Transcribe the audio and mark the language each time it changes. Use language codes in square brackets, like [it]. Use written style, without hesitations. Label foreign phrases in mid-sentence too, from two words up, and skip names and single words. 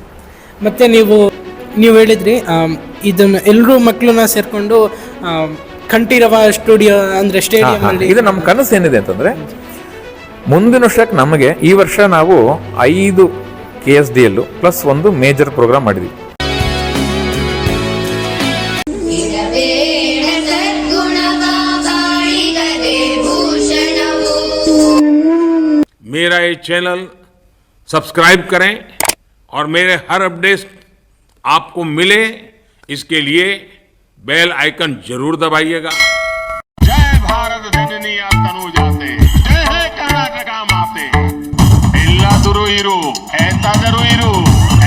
[kn] ಮತ್ತು ನೀವು ಹೇಳಿದ್ರಿ ಇದನ್ನು ಎಲ್ಲರೂ ಮಕ್ಕಳನ್ನ ಸೇರಿಕೊಂಡು ಕಂಠೀರವ ಸ್ಟುಡಿಯೋ ಅಂದರೆ ಸ್ಟೇಡಿಯಂ. ಇದು ನಮ್ಮ ಕನಸು ಏನಿದೆ ಅಂತಂದರೆ, ಮುಂದಿನ ವರ್ಷಕ್ಕೆ ನಮಗೆ ಈ ವರ್ಷ ನಾವು 5 KSDL ಪ್ಲಸ್ ಒಂದು [en] major program [kn] ಮಾಡಿದ್ವಿ. [hi] मेरा ये चैनल सब्सक्राइब करें और मेरे हर अपडेट आपको मिले, इसके लिए बेल आइकन जरूर दबाइएगा. [kn] ಜಯ ಭಾರತ ಜನನಿ ತನುಜಾತೆ, ಜಯ ಹೇ ಕರ್ನಾಟಕ ಮಾತೆ. ಎಲ್ಲಾದರೂ ಇರು, ಎಂತಾದರೂ ಇರು.